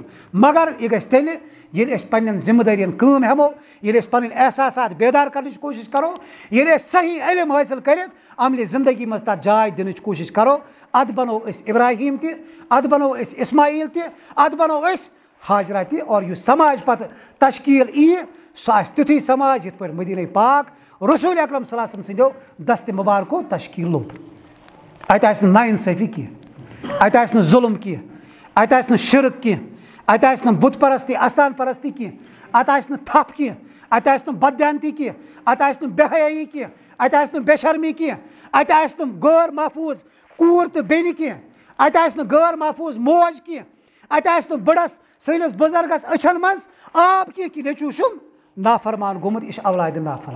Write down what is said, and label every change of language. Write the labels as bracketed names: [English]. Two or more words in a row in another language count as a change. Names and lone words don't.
[Kashmiri] مگر یہِ گژھِ تیٚلہِ ییٚلہِ أسۍ پنٛنٮ۪ن ذِمہٕ دٲرِیَن کٲم ہٮ۪مو, ییٚلہِ أسۍ پَنٕنۍ احساسات بیدار کَرنٕچ کوٗشِش کَرو, ییٚلہِ أسۍ صحیح علم حٲصِل کٔرِتھ عملہِ زندگی منٛز تَتھ جاے دِنٕچ کوٗشِش کَرو. اَدٕ بَنو أسۍ اِبراہیٖم تہِ, اَدٕ بَنو أسۍ اِسماعیٖل تہِ, اَدٕ بَنو أسۍ ہاجرہ تہِ. اور یُس سماج پَتہٕ تشکیٖل یِیہِ سُہ آسہِ تیُتھُے سماج یِتھ پٲٹھۍ مدیٖنہ پاک رسول اکرم [Arabic] صلی اللہ علیہ وسلم [Kashmiri] سٕنٛدیو دستہِ مُبارکو تشکیٖل لوٚب. اَتہِ آسہِ نہٕ نااِنصٲفی کینٛہہ, اَتہِ آسہِ نہٕ ظُلم کینٛہہ, اَتہِ آسہِ نہٕ شرک کینٛہہ, اَتہِ آسہِ نہٕ بُت پرستی اَستان پرستی کینٛہہ, اَتہِ آسہِ نہٕ تھپھ کینٛہہ, اَتہِ آسہِ نہٕ بددیانتی کینٛہہ, اَتہِ آسہِ نہٕ بے حیٲیی کینٛہہ, اَتہِ آسہِ نہٕ بے شرمی کینٛہہ, اَتہِ آسہِ نہٕ غٲر محفوٗظ کوٗر تہٕ بیٚنہِ کینٛہہ, اَتہِ آسہِ نہٕ غٲر محفوٗظ موج کینٛہہ, اَتہِ آسہِ نہٕ بٕڑس سٲنِس بُزرگس أچھن منٛز آب کینٛہہ کہِ نیٚچوٗ چھُم نافرمان گوٚمُت, یہِ چھُ اولادِ نافرق.